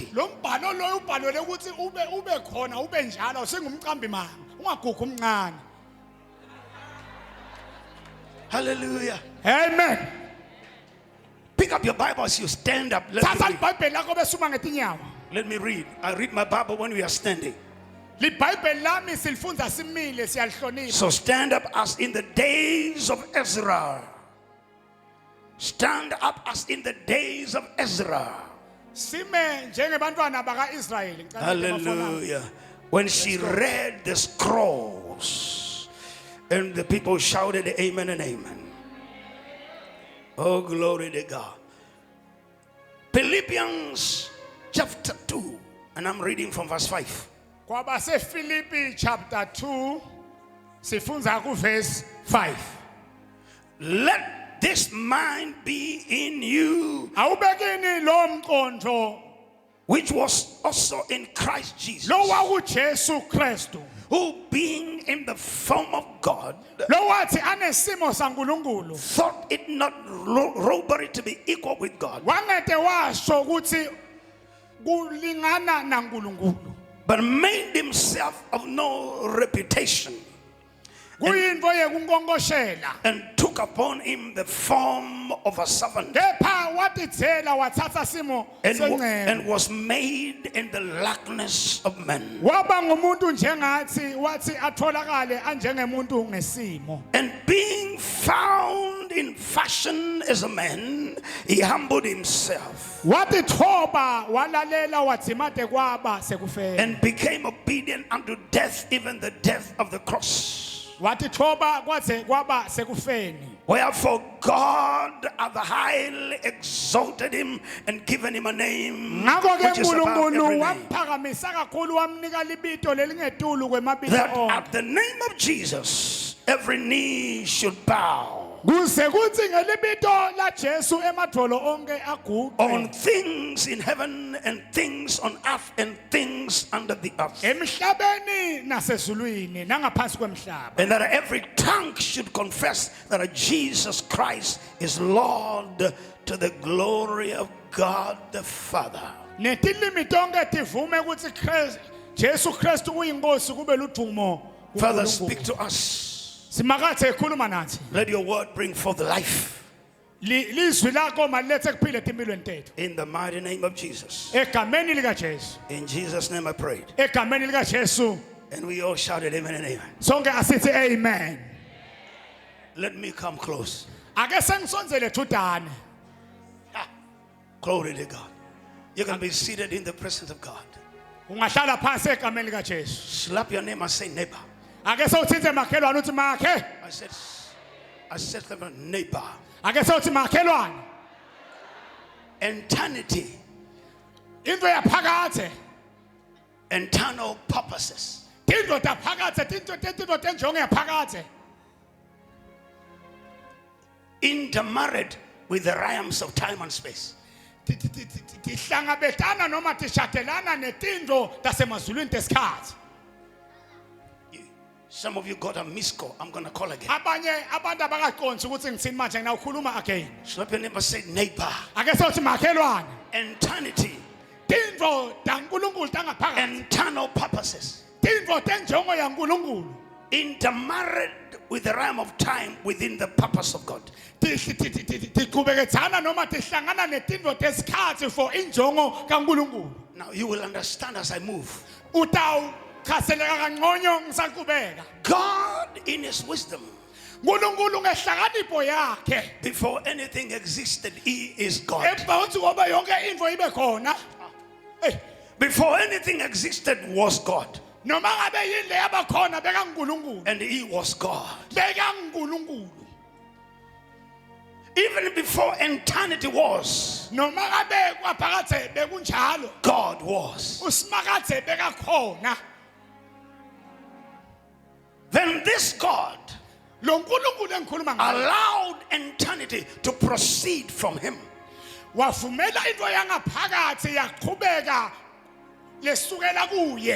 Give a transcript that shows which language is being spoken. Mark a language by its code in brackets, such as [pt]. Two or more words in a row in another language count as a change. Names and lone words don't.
[ss] Lo mbhalo loyo ubhalwe ukuthi ube khona ube njalo singumqambi manga ungagugu umncane. Hallelujah. Amen. [en] Pick up your Bible as you stand up. [ss] Thatha iBhayibheli lakho besuma ngetinyawo. [en] Let me read. I read my Bible when we are standing. [ss] LiBhayibheli lami silifunza simile siyalihlonipha. [en] So stand up as in the days of Ezra. Stand up as in the days of Ezra. [ss] Sime njengebantwana bakaIsrayeli. Hallelujah. [en] When she read the scrolls and the people shouted amen and amen. Oh, glory to God. Philippians chapter 2, and I'm reading from verse 5. [ss] Kwabase Philippi chapter 2 sifunza ku verse 5. [en] Let this mind be in you, [ss] Awubekini lo mqondo [en] which was also in Christ Jesus, [ss] lo wakuJesu Kristu [en] who being in the form of God, [ss] lo wathi anesimo saNkulunkulu [en] thought it not robbery to be equal with God, [ss] wangete washo ukuthi kulingana naNkulunkulu, [en] but made himself of no reputation, [ss] kuyinto yekunkonkoshela, [en] and took upon him the form of a servant, [ss] kepha watithela wathatha simo sengcebo, [en] and was made in the likeness of men. [ss] waba ngumuntu njengathi wathi atholakale anjengemuntu ngesimo, [en] And being found in fashion as a man, he humbled himself [ss] wathi thoba walalela wadzimate kwaba sekufela, [en] and became obedient unto death, even the death of the cross. [ss] wathi thoba kwaze kwaba sekufeni. [en] Wherefore God hath highly exalted him and given him a name [ss] Ngakho ke [en] which is above [ss] uNkulunkulu [en] every name, [ss] wamphakamisa kakhulu wamnika libito lelingetulu kwemabito [en] that [ss] onke. [en] at the name of Jesus every knee should bow, [ss] Kuze kuthi ngelibito la Jesu emadolo onke [en] on [ss] aguqe. [en] things in heaven and things on earth and things under the earth, [ss] Emhlabeni nasezulwini nangaphansi kwemhlaba. [en] and that every tongue should confess that Jesus Christ is Lord, to the glory of God the Father. [ss] Netilimi tonke tivume ukuthi Jesu Kristu uyinkosi kube ludumo. [en] Father, speak to us. [ss] Simakathe ekhuluma nathi. [en] Let your word bring forth life. [ss] Lizwi lakho malilethe kuphile empilweni tethu. [en] In the mighty name of Jesus. [ss] Egameni lika Jesu. [en] In Jesus' name I prayed. [ss] Egameni lika Jesu. [en] And we all shouted amen and amen. [ss] Sonke asithi amen. [en] Let me come close. [ss] Ake sengisonzele thudane. [en] Glory to God. You can be seated in the presence of God. [ss] Ungahlala phansi egameni lika Jesu. [en] Slap your name and say neighbor. [ss] Ake sewuthinte makhelwane uthi makhe. [en] I said to them, neighbor. [ss] Ake sewuthi makhelwane. [en] Eternity, [ss] Into yaphakathe. [en] internal purposes, [ss] Tinto taphakathe, tinto tenjongo yaphakathe. [en] intermarried with the realms of time and space. [ss] Tihlangabetana noma tishatelana netinto tasemazulwini tesikhathi. [en] Some of you got a missed call. I'm going to call again. [ss] Abanye abantu abakaqondi ukuthi ngitsini manje ngina ukhuluma again. [en] Slap your name and say neighbor. [ss] Ake sewuthi makhelwane. [en] Eternity, [ss] Tinto taNkulunkulu tangaphakathi. [en] internal purposes, [ss] Tinto tenjongo yaNkulunkulu. [en] intermarried with the realm of time within the purpose of God. [ss] Tiqhubeketsana noma tihlangana netinto tesikhathi for injongo kaNkulunkulu. [en] Now you will understand as I move. [ss] Utawuchazeleka kangcono ngisaqhubeka. [en] God in his wisdom, [ss] uNkulunkulu ngehlakanipho yakhe. [en] before anything existed, he is God. [ss] Emva kokuthi ngoba yonke into ibe khona. [en] Before anything existed was God. [ss] Noma ngabe yini leyaba khona beka uNkulunkulu. [en] And he was God. [ss] Beka uNkulunkulu. [en] Even before eternity was, [ss] Noma ngabe kwaphakathe bekunjalo. [en] God was. [ss] Usimakathe beka khona. [en] Then this God [ss] lo nkulunkulu engikhuluma ngayo [en] allowed eternity to proceed from him. [ss] wavumela into yangaphakathi yaqhubeka lesukela kuye.